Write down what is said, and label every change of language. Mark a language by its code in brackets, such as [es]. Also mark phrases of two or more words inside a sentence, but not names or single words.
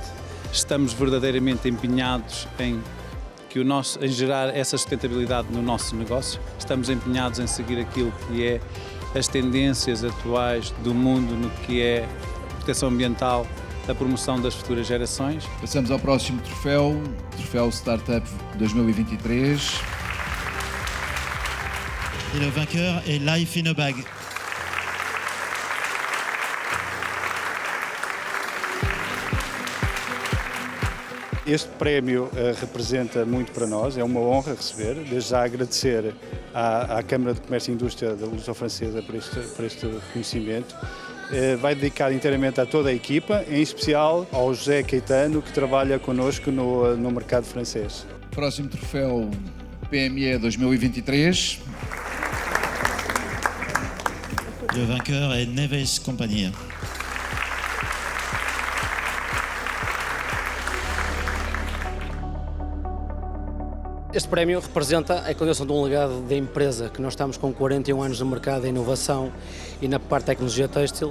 [pt] Estamos verdadeiramente empenhados em gerar essa sustentabilidade no nosso negócio. Estamos empenhados em seguir aquilo que é as tendências atuais do mundo no que é a proteção ambiental, a promoção das futuras gerações. Passamos ao próximo troféu, Troféu Startup 2023. [fr] Et le vainqueur est Life in a Bag. [pt] Este prémio representa muito para nós, é uma honra receber. Desde já agradecer à Câmara de Comércio e Indústria da Luso-Francesa por este reconhecimento. Vai dedicar inteiramente a toda a equipa, em especial ao José Caetano, que trabalha connosco no mercado francês. Próximo troféu PME 2023. [fr] Le vainqueur est Neves Companhia. [pt] Este prémio representa a continuação de um legado da empresa, que nós estamos com 41 anos no mercado de inovação e na parte de tecnologia têxtil.